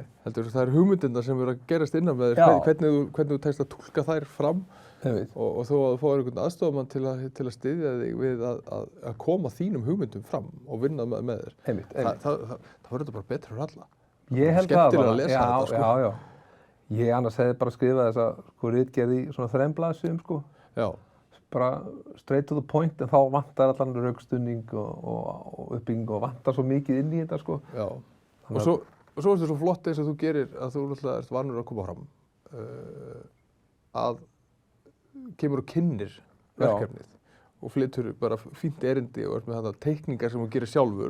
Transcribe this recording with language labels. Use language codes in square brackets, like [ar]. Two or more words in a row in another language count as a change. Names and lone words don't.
[is] Heldur það er hugmyndirnar sem eru að gerast innan með þér, hvernig þú tekst að túlka þær fram og þó að þú fáir einhvern aðstofamann til að styðja þig við að koma þínum hugmyndum fram og vinna með þér. Það verður bara betra fyrir alla. Ég held það bara. Já. Ég annars hefði bara skrifað þessa ritgerð í svona 3 blaðsíðum sko. Já. Bara [en] straight to the point [is] en þá vantar allan rökstuðning og uppbygging og vantar svo mikið inn í þetta sko. Já. Og svo er þetta svo flott eins og þú gerir að þú náttúrulega ert vanur að koma fram að kemur og kynnir verkefnið. Og flytur bara fínt erindi og með þarna teikningar sem hún gerir sjálfur.